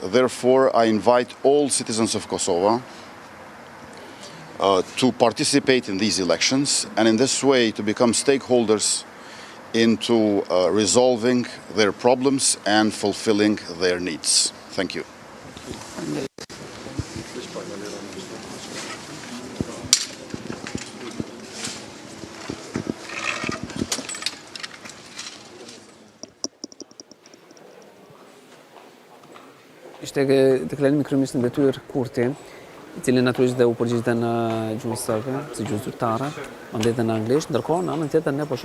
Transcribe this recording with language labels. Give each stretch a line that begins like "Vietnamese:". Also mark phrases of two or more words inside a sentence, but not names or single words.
English: Therefore, I invite all citizens of Kosovo to participate in these elections and in this way to become stakeholders into resolving their problems and fulfilling their needs. Thank you.
Albanian: Ishte deklarimi kryeministit mbretyer Kurti, i cili natyrisht dhe u përgjigjte në gjuhën serbe, si gjuhë zyrtare, mandej edhe në anglisht, ndërkohë në anën tjetër ne po